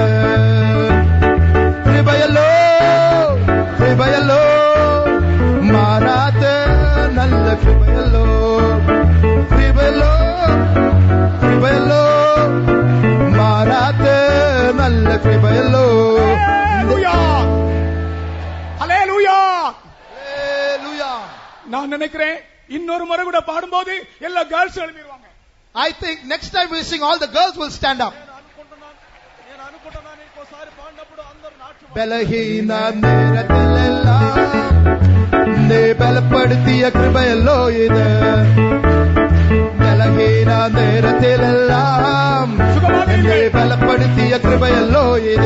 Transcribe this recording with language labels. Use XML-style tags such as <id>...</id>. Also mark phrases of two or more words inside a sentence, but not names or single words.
<ml>കൃപയല്ലോ കൃപയല്ലോ മാറാത്ത നല്ല കൃപയല്ലോ. കൃപയല്ലോ കൃപയല്ലോ മാറാത്ത നല്ല കൃപയല്ലോ.</ml> <ta>ஹல்லேலூயா.</ta> <en>Hallelujah.</en> <ta>நான் நினைக்கிறேன் இன்னொரு முறை கூட பாடும்போது எல்லா கேர்ள்ஸ் எழுந்திருவாங்க.</ta> <en>I think next time we sing, all the girls will stand up.</en> <ml>ബലഹീന നേരത്തിലെല്ലാം എന്നെ ബലപ്പെടുത്തിയ കൃപയല്ലോ ഇത്. ബലഹീന നേരത്തിലെല്ലാം എന്നെ ബലപ്പെടുത്തിയ കൃപയല്ലോ ഇത്.</ml>